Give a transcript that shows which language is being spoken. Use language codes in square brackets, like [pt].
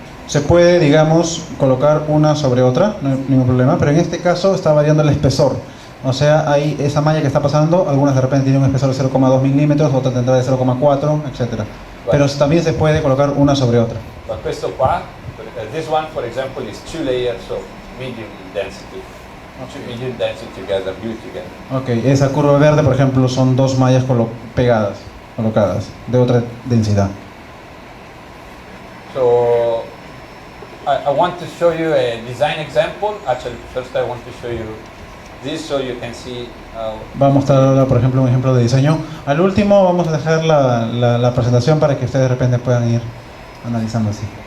[es] Se puede, digamos, colocar una sobre otra, no hay ningún problema, pero en este caso está variando el espesor. O sea, hay esa malla que está pasando, algunas de repente tienen un espesor de 0,2 milímetros, otras tendrá de 0,4, etc. Pero también se puede colocar una sobre otra. [en] But [it] questo qua, [en] this one, for example, is 2 layers of medium density. Medium density together, glued together. [es] Ok, esa curva verde, por ejemplo, son 2 mallas colocadas, de otra densidad. [en] So, I want to show you a design example. Actually, first I want to show you this so you can see. [es] Va a mostrar ahora, por ejemplo, un ejemplo de diseño. Al último vamos a dejar la presentación para que ustedes de repente puedan ir analizando así.